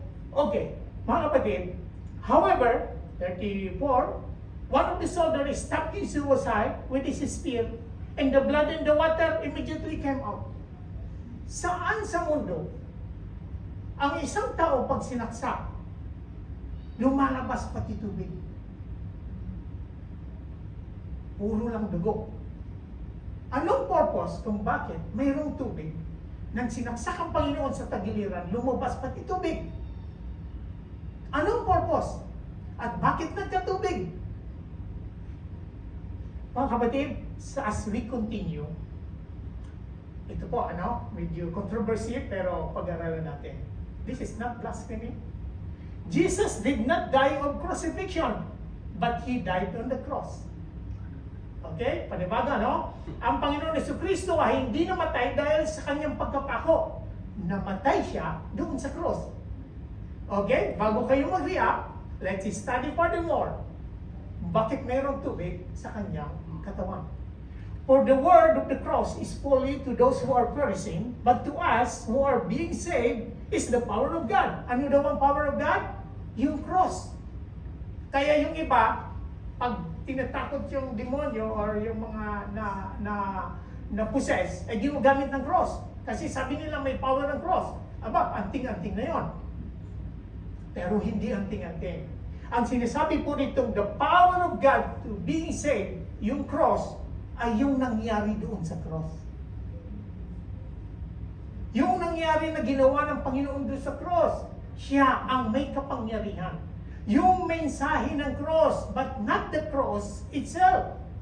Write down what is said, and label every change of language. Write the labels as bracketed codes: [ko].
[en] Okay, [tl] mga kapatid, [en] however, 34, one of the soldiers stabbed his suicide with his spear, and the blood in the water immediately came out. [tl] Saan sa mundo ang isang tao pag sinaksak, lumalabas pati tubig? puro lang dugo. Anong purpose kung bakit mayroong tubig nang sinaksak ang Panginoon sa tagiliran, lumabas pati tubig? Anong purpose? At bakit nagkatubig? Mga kapatid, [en] as we continue, [tl] ito po, medyo controversy, pero pag-aralan natin. [en] This is not blasphemy. Jesus did not die of crucifixion, but He died on the cross. [tl] Okay? Panibaga, no? Ang Panginoon Jesucristo ay hindi namatay dahil sa kanyang pagkapako. Namatay siya doon sa cross. Okay? Bago kayo mag-react, [en] let's study furthermore. [tl] Bakit mayroong tubig sa kanyang katawan? [en] For the word of the cross is folly to those who are perishing, but to us who are being saved is the power of God. [tl] Ano daw ang power of God? Yung cross. Kaya yung iba, pag tinatakot yung demonyo or yung mga na possess, ay ginagamit ng cross. Kasi sabi nila may power ng cross. Aba, anting-anting na yon. Pero hindi anting-anting. Ang sinasabi po nitong [en] the power of God to being saved, [tl] yung cross, ay yung nangyari doon sa cross. Yung nangyari na ginawa ng Panginoon doon sa cross, siya ang may kapangyarihan. Yung mensahe ng cross, [en] but not the cross itself.